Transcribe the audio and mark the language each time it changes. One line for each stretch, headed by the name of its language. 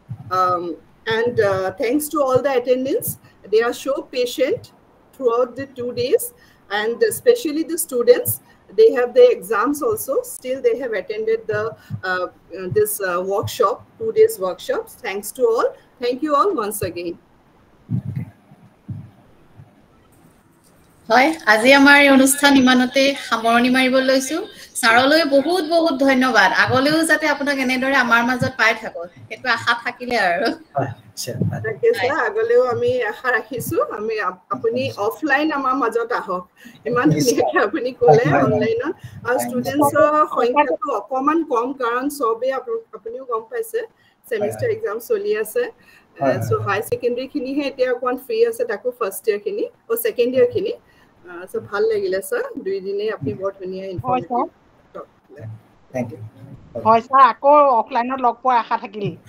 English: And thanks to all the attendants. They are so patient throughout the 2 days, and especially the students. They have their exams also. Still, they have attended the this workshop, 2 days workshops. Thanks to all. Thank you all once again.
Assamese: হয়, আজি আমাৰ এই অনুষ্ঠান ইমানতে সামৰণি মাৰিব লৈছো। সাৰলৈ বহুত বহুত ধন্যবাদ। আগলৈও যাতে আপোনাক এনেদৰে আমাৰ মাজত পাই থাকো, সেইটো আশা থাকিলে আৰু। তাকে স্যার, আগলৈও আমি আশা ৰাখিছো আমি আপুনি অফলাইন আমাৰ মাজত আহক। ইমান ধুনীয়াকে আপুনি ক'লে অনলাইনত, আৰু ষ্টুডেন্টছৰ সংখ্যাটো অকমান কম, কাৰণ সবে আপুনিও গম পাইছে সেমিস্টাৰ এক্সাম চলি আছে। সো হাই সেকেন্ডাৰী খিনিহে এতিয়া অকমান ফ্ৰী আছে, তাকো ফাৰ্ষ্ট ইয়াৰ খিনি ও সেকেন্ড ইয়াৰ খিনি। সো ভাল লাগিলে স্যার, 2 দিনে আপনি বহুত ধুনীয়া ইনফৰমেটিভ টক দিলে।
English: Thank you.
Assamese: হয় স্যার, আকৌ অফলাইনত লগ পোৱাৰ আশা থাকিল।